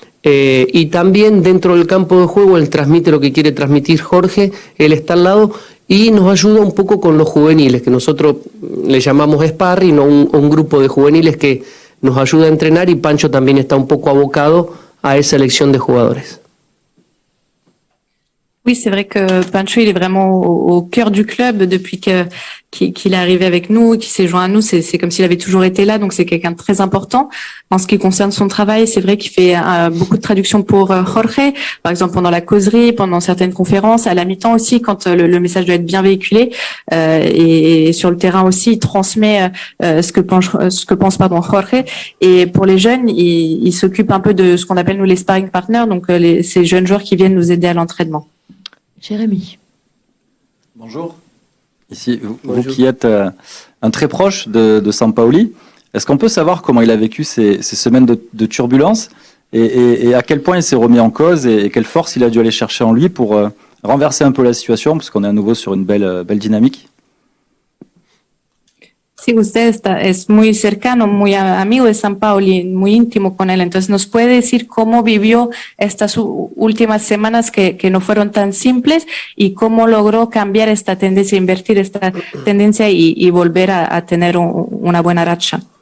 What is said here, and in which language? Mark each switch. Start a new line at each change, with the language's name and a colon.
Spanish: Y también dentro del campo de juego él transmite lo que quiere transmitir Jorge, él está al lado y nos ayuda un poco con los juveniles, que nosotros le llamamos sparring, ¿no? un grupo de juveniles que nos ayuda a entrenar, y Pancho también está un poco abocado a esa elección de jugadores.
French: Oui, c'est vrai que Pancho, il est vraiment au cœur du club depuis qu'il est arrivé avec nous, qu'il s'est joint à nous. C'est comme s'il avait toujours été là, donc c'est quelqu'un de très important. En ce qui concerne son travail, c'est vrai qu'il fait beaucoup de traductions pour Jorge, par exemple pendant la causerie, pendant certaines conférences, à la mi-temps aussi, quand le message doit être bien véhiculé. Et sur le terrain aussi, il transmet ce que pense Jorge. Et pour les jeunes, il s'occupe un peu de ce qu'on appelle nous les sparring partners, donc ces jeunes joueurs qui viennent nous aider à l'entraînement. Jérémy. Bonjour. Ici, vous qui êtes un très proche de Sampaoli, est-ce qu'on peut savoir comment il a vécu ces semaines de turbulence et à quel point il s'est remis en cause et quelle force il a dû aller chercher en lui pour renverser un peu la situation, parce qu'on est à nouveau sur une belle dynamique?
Spanish: Sí, usted es muy cercano, muy amigo de Sampaoli, muy íntimo con él. Entonces, ¿nos puede decir cómo vivió estas últimas semanas que no fueron tan simples y cómo logró cambiar esta tendencia, invertir esta tendencia y volver a tener una buena racha?